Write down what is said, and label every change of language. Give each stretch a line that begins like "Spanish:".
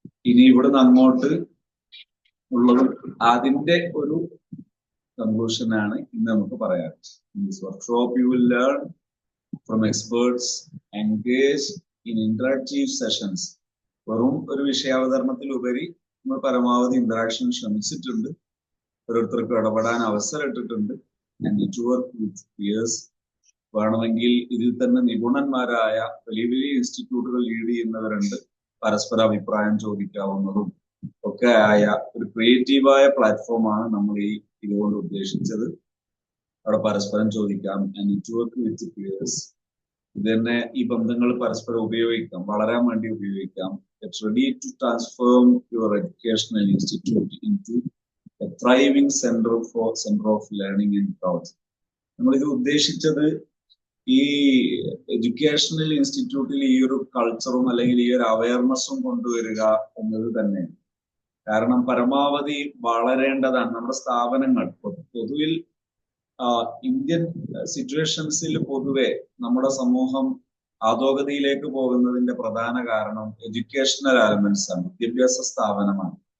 Malayalam: ഇനി ഇവിടുന്ന് അങ്ങോട്ട് ഉള്ളതും അതിന്റെ ഒരു കൺക്ലൂഷൻ ആണ് ഇന്ന് നമുക്ക് പറയാം.
English: In this workshop you will learn from experts engaged in interactive sessions.
Malayalam: വെറും ഒരു വിഷയാവതരണത്തിലുപരി നമ്മൾ പരമാവധി ഇന്ററാക്ഷൻ ശ്രമിച്ചിട്ടുണ്ട്. ഓരോരുത്തർക്കും ഇടപെടാൻ അവസരം ഇട്ടിട്ടുണ്ട്.
English: and network with peers,
Malayalam: വേണമെങ്കിൽ ഇതിൽ തന്നെ നിപുണന്മാരായ വലിയ വലിയ ഇൻസ്റ്റിറ്റ്യൂട്ടുകൾ ലീഡ് ചെയ്യുന്നവരുണ്ട്. പരസ്പര അഭിപ്രായം ചോദിക്കാവുന്നതും ഒക്കെ ആയ ഒരു ക്രിയേറ്റീവായ പ്ലാറ്റ്ഫോമാണ് നമ്മൾ ഇതുകൊണ്ട് ഉദ്ദേശിച്ചത്. അവിടെ പരസ്പരം ചോദിക്കാം.
English: network with peers,
Malayalam: ഇത് തന്നെ ഈ ബന്ധങ്ങൾ പരസ്പരം ഉപയോഗിക്കാം, വളരാൻ വേണ്ടി ഉപയോഗിക്കാം.
English: Get ready to transform your educational institute into a thriving center of learning and growth.
Malayalam: നമ്മളിത് ഉദ്ദേശിച്ചത് ഈ എഡ്യൂക്കേഷണൽ ഇൻസ്റ്റിറ്റ്യൂട്ടിൽ ഈ ഒരു കൾച്ചറും അല്ലെങ്കിൽ ഈ ഒരു അവയർനെസ്സും കൊണ്ടുവരിക എന്നത് തന്നെയാണ്. കാരണം പരമാവധി വളരേണ്ടതാണ് നമ്മുടെ സ്ഥാപനങ്ങൾ. പൊതുവിൽ ഇന്ത്യൻ സിറ്റുവേഷൻസിൽ പൊതുവെ നമ്മുടെ സമൂഹം അധോഗതിയിലേക്ക് പോകുന്നതിന്റെ പ്രധാന കാരണം എഡ്യൂക്കേഷണൽ എലമെന്റ്സ് ആണ്, വിദ്യാഭ്യാസ സ്ഥാപനമാണ്.